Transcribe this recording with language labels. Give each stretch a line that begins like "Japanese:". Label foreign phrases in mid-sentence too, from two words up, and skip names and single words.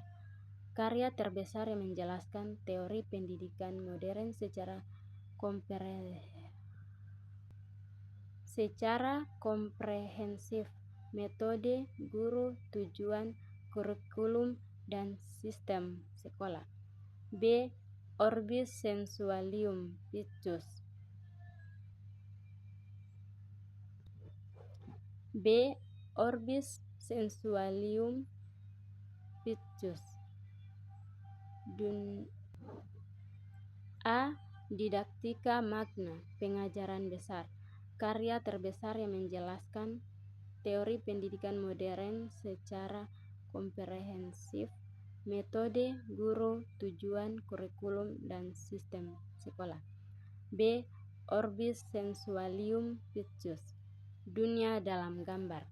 Indonesian: Karya terbesar yang menjelaskan teori pendidikan modern secara komprehensif, metode, guru, tujuan, kurikulum, dan sistem sekolah. B. Orbis Sensualium Pictus. B. Orbis Sensualium Pictus. A. Didaktika Magna, pengajaran besar. Karya terbesar yang menjelaskan teori pendidikan modern secara komprehensif, metode, guru, tujuan, kurikulum, dan sistem sekolah. B. Orbis Sensualium Pictus, dunia dalam gambar.